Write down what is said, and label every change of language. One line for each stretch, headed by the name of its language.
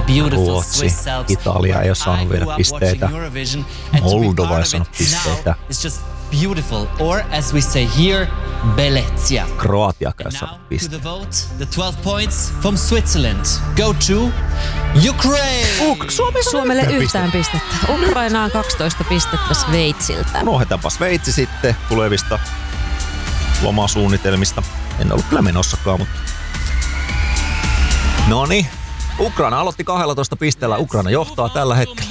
Finnish: Ruotsi, Italia ei ole saanut vielä pisteitä. Moldova ei saanut pisteitä.
English: Beautiful, or as we say here, Bellezia.
Finnish: Kroatia kanssa pisti.
English: To the vote, the 12 points from Switzerland go to Ukraine.
Finnish: Suomelle yhtään pistettä. Ukraina on 12 pistettä Sveitsiltä. Unohdetaanpa Sveitsi sitten tulevista lomasuunnitelmista. En ollut kyllä menossakaan, mutta noniin. Ukraina aloitti 12 pisteellä. Ukraina johtaa tällä hetkellä.